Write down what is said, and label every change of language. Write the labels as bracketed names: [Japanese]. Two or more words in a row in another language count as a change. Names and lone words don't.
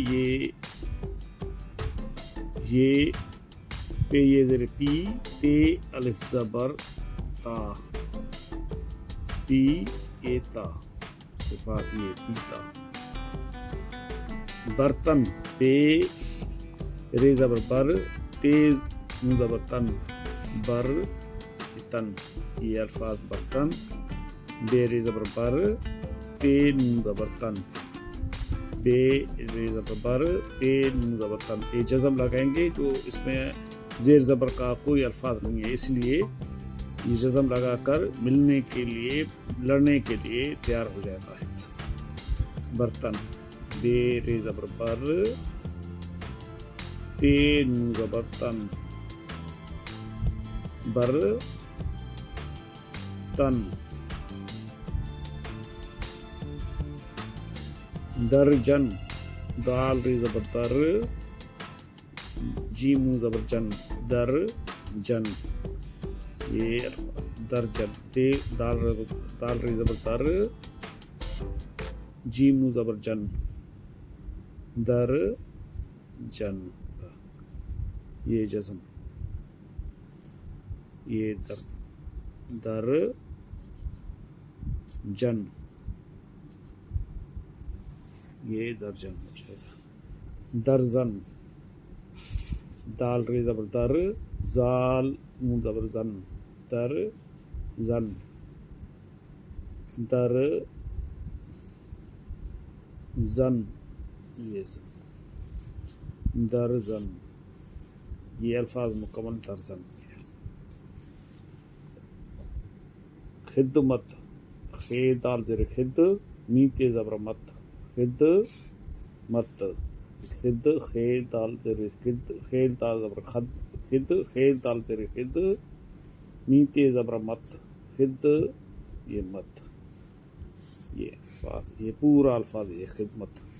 [Urdu] یہ پے یہ زیر پی تے الف زبر تا پی اے تا صفات یہ پیتا برتن پے رے زبر بر تیز نون زبر تن بر تن یہ الفاظ برتن بے رے زبر بر تے نون زبر تن بے رے زبر بر تے نون زبر تن یہ جزم لگائیں گے تو اس میں زیر زبر کا کوئی الفاظ نہیں ہے، اس لیے یہ جزم لگا کر ملنے کے لیے لڑنے کے لیے تیار ہو جاتا ہے۔ برتن بے رے زبر بر تے نون زبر تن بر تن درجن دال ری زبر در جیم نون زبر جن در جن یہ درجن تے دال ری زبر در جیم نون زبر جن در جن یہ جزم یہ در جن یہ درجن ہو جائے گا۔ درزن دال ری زبر در زال نون زبر زن در زن در زن یہ زن در زن یہ الفاظ مکمل درزن خدمت خے دال زیر خد میتے زبر مت خد مت خد خے دال زیر خد خے دال زبر خد خد خے دال زیر خد میتے زبر مت خد یہ مت یہ الفاظ یہ پورا الفاظ یہ خدمت